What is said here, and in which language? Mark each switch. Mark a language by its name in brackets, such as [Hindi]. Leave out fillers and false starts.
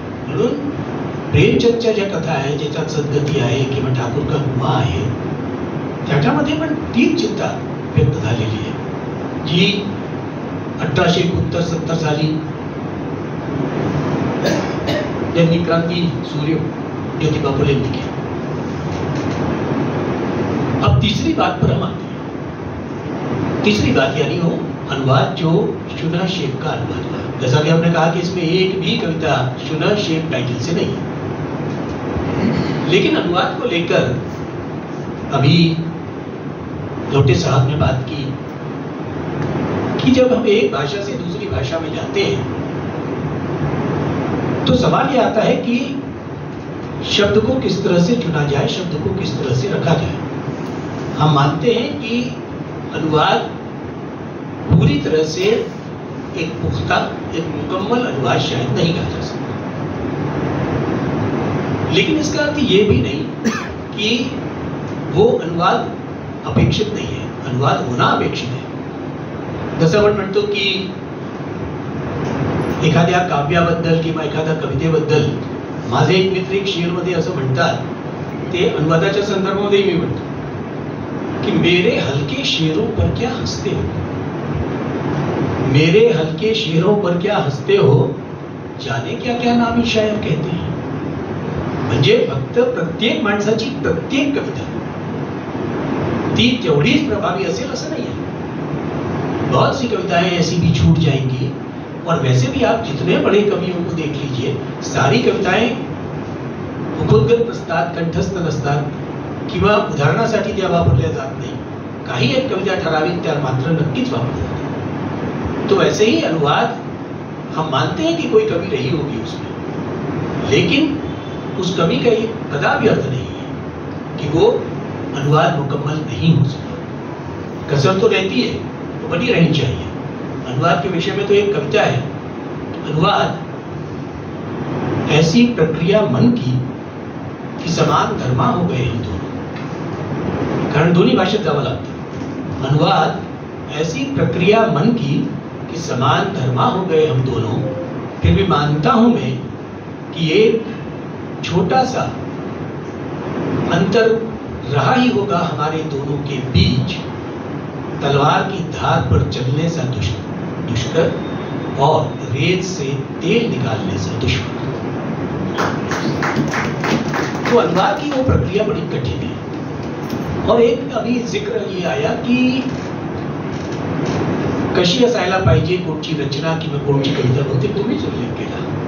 [Marathi] म्हणून प्रेमचंदच्या ज्या कथा आहे, ज्याच्यात सद्गती आहे किंवा ठाकूर का कुमा आहे, त्याच्यामध्ये पण तीच चिंता व्यक्त झालेली आहे जी 1869-70 साली ज्यांनी क्रांती सूर्य ज्योतिबा फुलेंनी की. [Hindi] अब तीसरी बात पर हम आते हैं. तीसरी बात यानी हो अनुवाद, जो शुना शेख का अनुवाद हुआ. जैसा कि हमने कहा कि इसमें एक भी कविता शुना शेख टाइटल से नहीं, लेकिन अनुवाद को लेकर अभी लोटे साहब ने बात की कि जब हम एक भाषा से दूसरी भाषा में जाते हैं तो सवाल ये आता है कि शब्द को किस तरह से चुना जाए, शब्द को किस तरह से रखा जाए. हम मानते हैं कि अनुवाद पूरी तरह से एक पुख्ता, एक मुकम्मल अनुवाद शायद नहीं कहा जा सकता, लेकिन इसका अर्थ ये भी नहीं कि वो अनुवाद अपेक्षित [Marathi] नाही आहे. अनुवाद होणं अपेक्षित आहे. जसं आपण म्हणतो की एखाद्या काव्याबद्दल किंवा एखाद्या कवितेबद्दल माझे एक मित्र एक शेअरमध्ये असं म्हणतात, ते अनुवादाच्या संदर्भामध्ये मी म्हणतो की [Hindi] मेरे हलके शेरों पर क्या हंसते हो. मेरे हल्के शेरों पर क्या हंसते हो, जाने क्या क्या नामी शायर कहते हैं. [Marathi] म्हणजे फक्त प्रत्येक माणसाची प्रत्येक कविता ती तेवढीच प्रभावी असेल असं नाही है. [Hindi] बहुत सी कविताएं ऐसी भी छूट जाएंगी. और वैसे भी आप जितने बड़े कवियों को देख लीजिए, सारी कविताएं [Marathi] उपोद्गत नसतात, कंठस्थ नसतात किंवा उदाहरणासाठी त्या वापरल्या जात नाही. काही एक कविता ठराविक त्या मात्र नक्कीच वापरल्या जातात. [Hindi] तो वैसे ही अनुवाद हम मानते हैं कि कोई कवि रही होगी उसमें, लेकिन उस कवि का ये कदापि अर्थ नहीं है कि वो अनुवाद मुकम्मल नहीं हो सका. कसर तो रहती है, तो बनी रहनी चाहिए. अनुवाद के विषय में तो एक कविता है, अनुवाद ऐसी प्रक्रिया मन की कि समान धर्मा हो गए हम दोनों. [Marathi] कारण दोन्ही भाषेत जावं लागतं. [Hindi] अनुवाद ऐसी प्रक्रिया मन की कि समान धर्मा हो गए हम दोनों. फिर भी मानता हूं मैं कि एक छोटा सा अंतर रहा ही होगा हमारे दोनों के बीच, तलवार की धार पर चलने सा दुष्कर और रेत से तेल निकालने से दुश्मन. तो अनुवाद की वो प्रक्रिया बड़ी कठिन है. और एक अभी जिक्र ये आया कि [Marathi] कशी असायला पाहिजे कोणची रचना किंवा कोणची कविता, बहुतेक तुम्हीच उल्लेख केला.